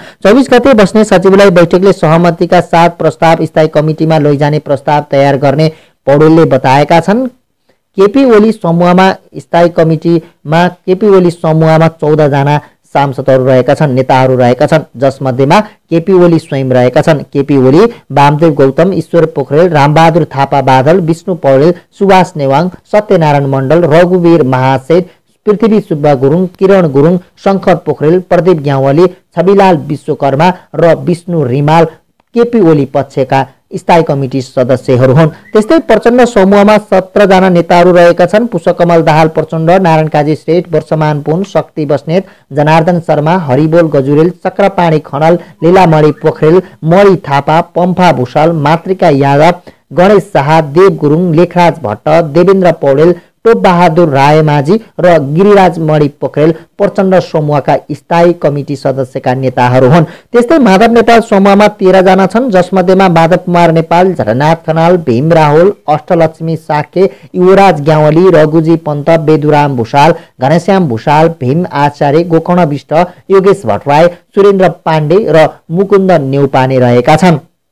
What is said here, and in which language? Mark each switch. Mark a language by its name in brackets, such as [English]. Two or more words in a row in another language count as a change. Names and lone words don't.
[Nepali] 24 गते बस्ने सचिवालय बैठकले सहमतिका साथ प्रस्ताव स्थायी कमिटीमा लैजाने प्रस्ताव तयार गर्ने पौडेलले बताएका छन्। केपी ओली समूहमा स्थायी कमिटीमा 14 जना सांसदहरू रहेका छन्, नेताहरू रहेका छन्, जसमध्येमा केपी ओली स्वयं रहेका छन्। केपी ओली, वामदेव गौतम, ईश्वर पोखरेल, रामबहादुर थापा बादल, विष्णु पौडेल, सुभाष नेवाङ, सत्यनारायण मण्डल, रघुवीर महासेठ, पृथ्वी सुब्बा गुरुङ, किरण गुरुङ, शङ्कर पोखरेल, प्रदीप ग्यावाली, छविलाल विश्वकर्मा र विष्णु रिमाल केपी ओली पक्षका स्थायी कमिटी सदस्यहरू हुन्। त्यस्तै प्रचण्ड समूहमा 17 जना नेताहरू रहेका छन्। पुष्पकमल दाहाल प्रचण्ड, नारायण काजी श्रेष्ठ, वर्षमान पुन, शक्ति बस्नेत, जनार्दन शर्मा, हरिबोल गजुरेल, चक्रपाणी खनाल, लीलामणि पोखरेल, मणि थापा, पम्फा भूषाल, मातृका यादव, गणेश शाह, देव गुरुङ, लेखराज भट्ट, देवेन्द्र पौडेल, टोपबहादुर रायमाझी र गिरिराज मणि पोखरेल प्रचण्ड समूहका स्थायी कमिटी सदस्यका नेताहरू हुन्। त्यस्तै माधव नेपाल समूहमा 13 जना छन्, जसमध्येमा माधव कुमार नेपाल, झलनाथ खनाल, भीम राहुल, अष्टलक्ष्मी साके, युवराज ग्यावाली, रघुजी पन्त, बेदुराम भूषाल, घनश्याम भूषाल, भीम आचार्य, गोकर्ण विष्ट, योगेश भट्टराई, सुरेन्द्र पाण्डे र मुकुन्द नेउपाने रहेका छन्।